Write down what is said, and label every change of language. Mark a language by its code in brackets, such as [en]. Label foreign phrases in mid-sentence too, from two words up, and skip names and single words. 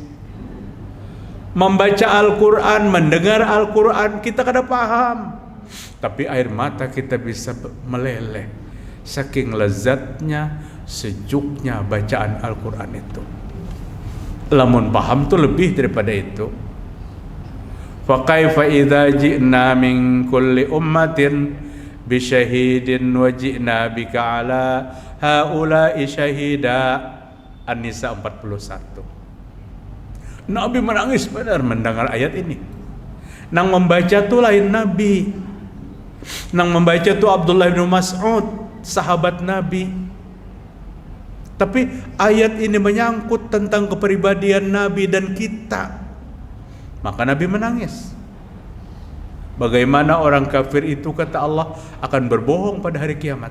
[id] Membaca Al-Quran, mendengar Al-Quran, kita kada paham. Tapi air mata kita bisa meleleh. Saking lezatnya, sejuknya bacaan Al-Quran itu. [bjn] Lamun paham tuh lebih daripada itu. [ar] فكيف إذا جئنا من كل أمة بشهيد وجئنا بك على هؤلاء شهيدا. An-Nisa 41. [id] Nabi menangis benar mendengar ayat ini. [bjn] Nang membaca tuh lain Nabi. Nang membaca tuh Abdullah bin Mas'ud, sahabat Nabi. [id] Tapi ayat ini menyangkut tentang kepribadian Nabi dan kita. Maka Nabi menangis. Bagaimana orang kafir itu kata Allah akan berbohong pada hari kiamat.